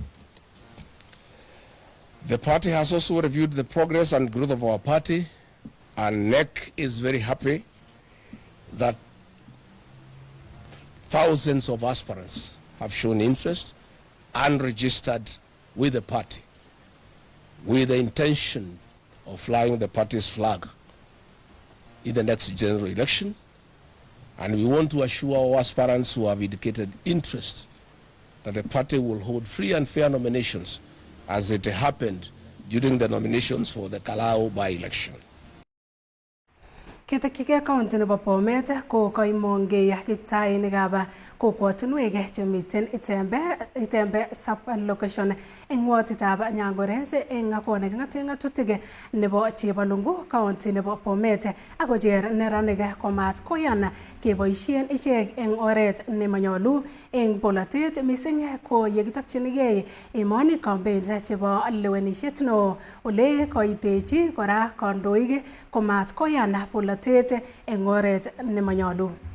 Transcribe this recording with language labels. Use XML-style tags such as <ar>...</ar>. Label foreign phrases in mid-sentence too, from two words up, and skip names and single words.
<en>The party has also reviewed the progress and growth of our party, and NEC is very happy that thousands of aspirants have shown interest and registered with the party with the intention of flying the party's flag in the next general election. And we want to assure our aspirants who have indicated interest that the party will hold free and fair nominations as it happened during the nominations for the Kalau by-election.</en> <kln>Ketekyike county nebo Bomet ko kaimongei kiptainikab kokwotinwek chemiten Itembe sub location eng watitab Nyangores eng kot neking'ate ng'atutik nebo Chebalungu county nebo Bomet akocher neranik komat koyan keboisien ichek eng oret nemanyolu eng polatet mising ko yekitokchinigei emoni campaigns chebo lewenishet no ole koitechi kora kandoik komat koyan polatet eng oret nemanyolu.</kln>